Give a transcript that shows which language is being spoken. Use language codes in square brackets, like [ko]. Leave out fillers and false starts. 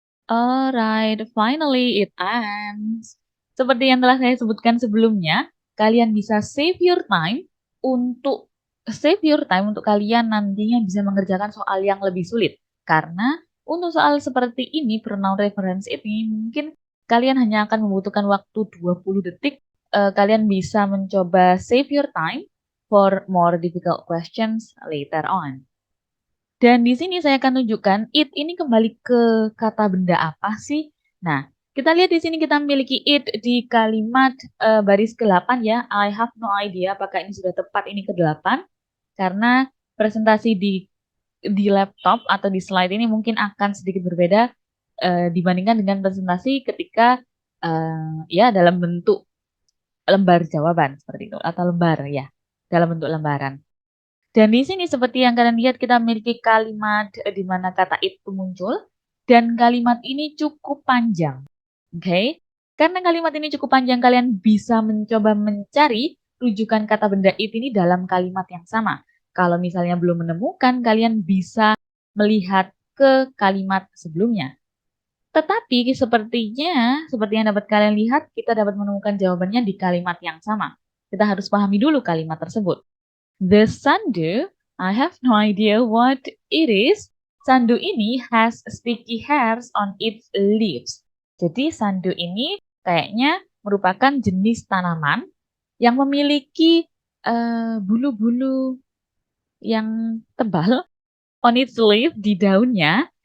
[en] Alright, finally it ends. [id] Seperti yang telah saya sebutkan sebelumnya, kalian bisa [en] save your time [id] untuk kalian nantinya bisa mengerjakan soal yang lebih sulit. Karena untuk soal seperti ini, pronoun reference ini, mungkin kalian hanya akan membutuhkan waktu 20 detik. Kalian bisa mencoba [en] save your time for more difficult questions later on. [id] Dan di sini saya akan tunjukkan it ini kembali ke kata benda apa sih? Nah, kita lihat di sini kita memiliki it di kalimat baris ke-8 ya. [en] I have no idea [id] apakah ini sudah tepat ini ke-8 karena presentasi di laptop atau di slide ini mungkin akan sedikit berbeda dibandingkan dengan presentasi ketika ya dalam bentuk lembar jawaban seperti itu atau lembar ya, dalam bentuk lembaran. Dan di sini seperti yang kalian lihat kita memiliki kalimat di mana kata itu muncul dan kalimat ini cukup panjang. Oke? Karena kalimat ini cukup panjang kalian bisa mencoba mencari rujukan kata benda it ini dalam kalimat yang sama. Kalau misalnya belum menemukan, kalian bisa melihat ke kalimat sebelumnya. Tetapi sepertinya, seperti yang dapat kalian lihat, kita dapat menemukan jawabannya di kalimat yang sama. Kita harus pahami dulu kalimat tersebut. [en] The sandu, I have no idea what it is. Sandu ini has sticky hairs on its leaves. [id] Jadi sandu ini kayaknya merupakan jenis tanaman yang memiliki bulu-bulu yang tebal [en] on its leaf [id] di daunnya.